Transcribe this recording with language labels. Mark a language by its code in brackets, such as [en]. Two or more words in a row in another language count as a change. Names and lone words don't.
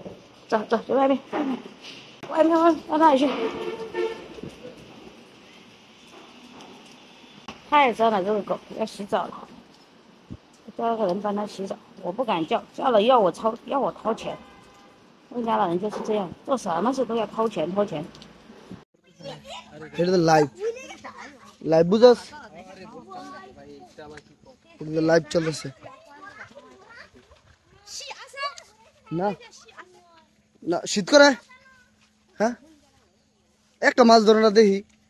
[zh] 走，去外面，到那里去。太脏了，这个狗要洗澡了，叫个人帮它洗澡，我不敢叫，叫了要我掏钱。我家老人就是这样，做什么事都要掏钱。 [bn] এটা তো লাইভ বুঝাস এটা লাইভ চলতেছে না না শীত করে হ্যাঁ একটা মাছ ধরে না দেখি